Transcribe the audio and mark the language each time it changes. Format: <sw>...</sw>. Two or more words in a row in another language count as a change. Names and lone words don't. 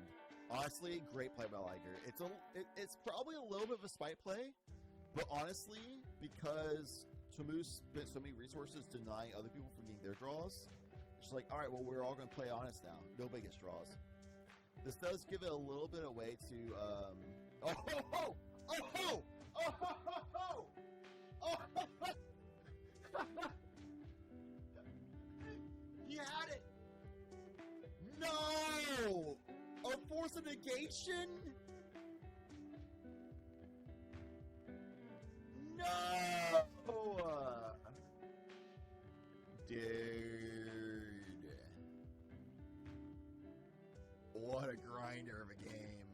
<en>Honestly, great play by Liger. It's probably a little bit of a spite play, but honestly, because Tamus spent so many resources denying other people from getting their draws, it's like, alright, well, we're all going to play honest now. Nobody gets draws. This does give it a little bit of way to, oh ho ho! Oh ho! Oh ho ho ho! Oh ho ho! He had it! No! A force of negation? No! Dude. What a grinder of a game.</en>